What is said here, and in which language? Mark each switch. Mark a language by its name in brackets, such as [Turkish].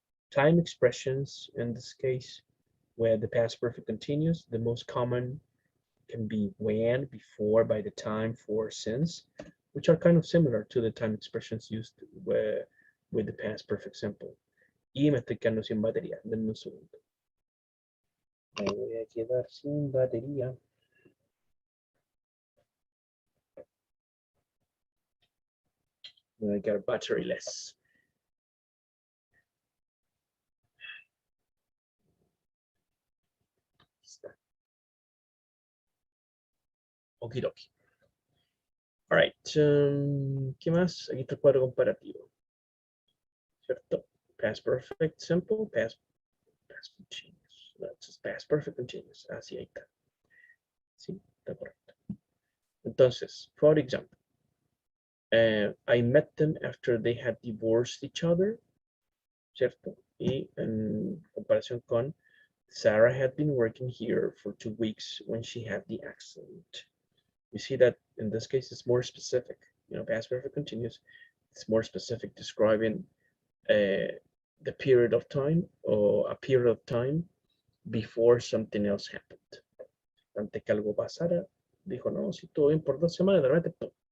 [English] Time expressions in this case, where the past perfect continuous, the most common can be when, before, by the time, for, since, which are kind of similar to the time expressions used with the past perfect simple. [Spanish] Y me estoy quedando sin batería. Denme un segundo. Me voy a quedar sin batería. [English] I got batteryless. Okidoki. All right. [Spanish] ¿Qué más? Aquí está el cuadro comparativo. ¿Cierto? [English] Past perfect simple, past continuous. That's just past perfect continuous. [Spanish] Así ahí está. Sí, está correcto. Entonces, [English] for example, I met them after they had divorced each other, ¿cierto? [Spanish] Y en comparación con [English] Sarah had been working here for 2 weeks when she had the accident. You see that in this case it's more specific. You know, past perfect continuous. It's more specific, describing the period of time or a period of time before something else happened. [Spanish] Antes que algo pasara, dijo, no, si todo bien por 2 semanas, de repente, ¡pum!